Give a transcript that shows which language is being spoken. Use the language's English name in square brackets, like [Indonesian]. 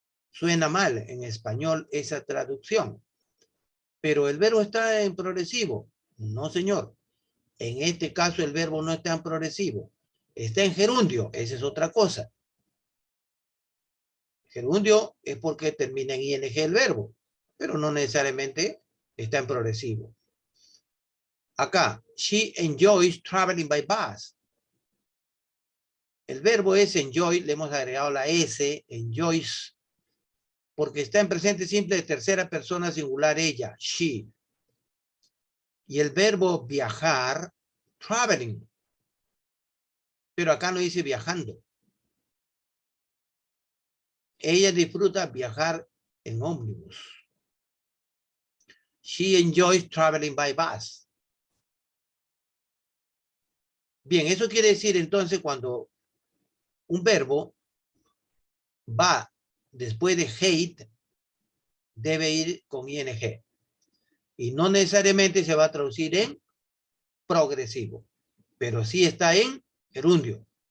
[Spanish] Suena mal en español esa traducción. pero el verbo está en progresivo. No, señor. En este caso el verbo no está en progresivo. Está en gerundio. Esa es otra cosa. Gerundio es porque termina en ing el verbo, pero no necesariamente está en progresivo. [English] Acá, she enjoys traveling by bus. [Spanish] El verbo es enjoy, le hemos agregado la S, enjoys, porque está en presente simple de tercera persona singular ella, she. Y el verbo viajar, traveling. Pero acá no dice viajando. Ella disfruta viajar en ómnibus. [English] She enjoys traveling by bus. [Spanish] Bien, eso quiere decir entonces cuando un verbo va después de hate, debe ir con ing. Y no necesariamente se va a traducir en progresivo, pero sí está en gerundio.